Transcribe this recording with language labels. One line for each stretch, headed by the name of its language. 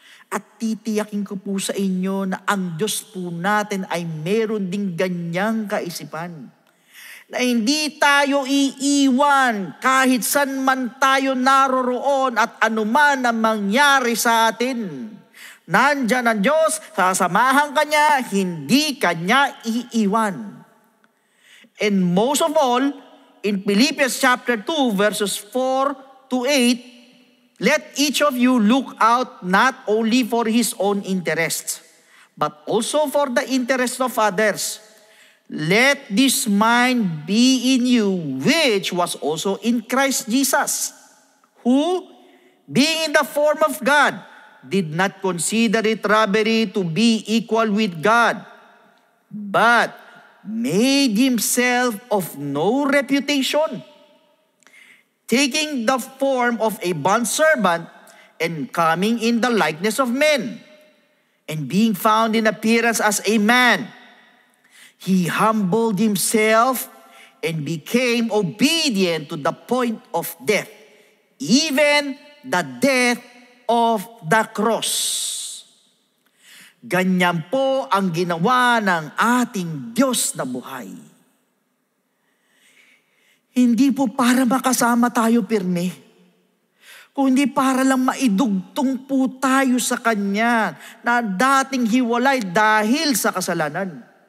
Filipino: At titiyakin ko po sa inyo na ang Diyos po natin ay meron ding ganyang kaisipan. Na hindi tayo iiwan kahit saan man tayo naroroon at anuman ang mangyari sa atin. Nandyan ang Diyos, sasamahan ka niya, hindi ka niya iiwan.
English: And most of all, in Philippians chapter 2 verses 4 to 8, let each of you look out not only for his own interests, but also for the interests of others. Let this mind be in you, which was also in Christ Jesus, who, being in the form of God, did not consider it robbery to be equal with God, but made himself of no reputation, taking the form of a bondservant and coming in the likeness of men, and being found in appearance as a man, he humbled himself and became obedient to the point of death, even the death of the cross.
Filipino: Ganyan po ang ginawa ng ating Diyos na buhay. Hindi po para makasama tayo pirme, kundi para lang maidugtong po tayo sa Kanya na dating hiwalay dahil sa kasalanan.